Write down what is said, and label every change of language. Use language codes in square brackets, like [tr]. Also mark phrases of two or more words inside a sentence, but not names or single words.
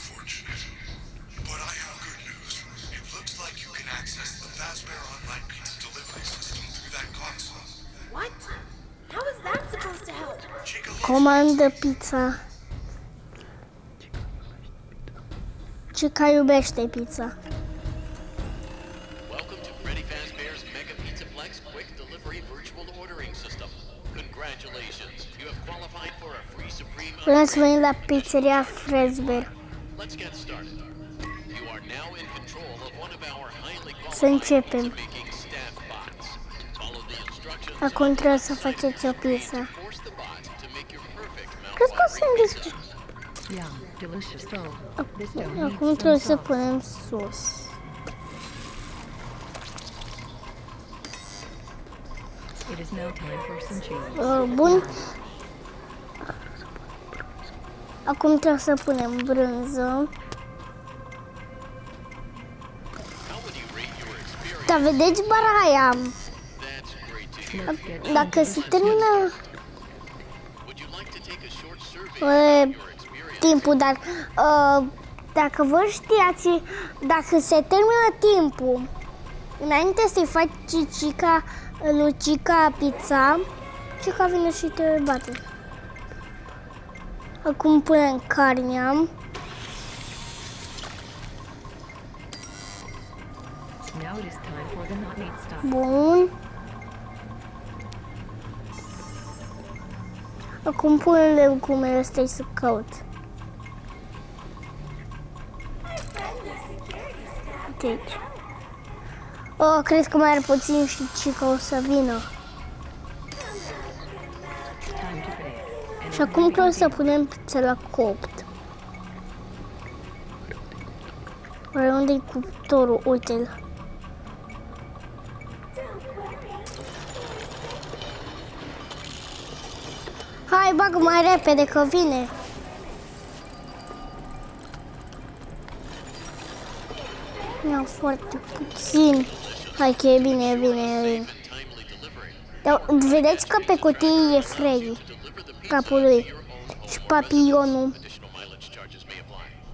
[ro] Comandă pizza. Chica iubește pizza. [en] Welcome to Freddy Fazbear's Mega Pizzaplex Quick Delivery Virtual Ordering System. Congratulations, you have qualified for a free Supreme. [ro] Bine ați venit la pizzeria Fazbear. [en] Let's get started. You are now in control of one of our highly [ro] Să începem. [en] making staff bots. Follow the instructions. [ro] Acum trebuie să faceți o pizza. [en] Force the bot to make your perfect [ro] Cred că o să îmi [en] Yeah, delicious though. This dough needs [ro] Acum [en] some [ro] trebuie să [en] sauce. [ro] punem sos. [en] It is now time for some cheese. [ro] Bun. Acum trebuie să punem brânză. [en] How would you rate your experience? [ro] Dar vedeți bara aia? [en] That's great to hear. Let's get some [ro] Dacă se termină [en] Would you like to take a short survey of your experience? [ro] timpul, dar dacă vă știați, dacă se termină timpul, înainte să-i faci lui Chica pizza, Chica vine și te bate. Acum punem carnea. [en] Now it is time for the not meat stuff. [ro] Bun. Acum punem legumele astea să caut. Uite aici. Cred că mai are puțin și Chica o să vină. [en] Time to bake. And [ro] Și acum trebuie să punem pizza la copt. Oare unde-i cuptorul? Uite-l. Hai, bagă mai repede că vine. Mi-au foarte puțin. Hai că e bine, e bine, e bine. [en] Timely delivery. [ro] Dar vedeți că pe cutie e Freddy, capul lui, și papionul. [en] Additional mileage charges may apply.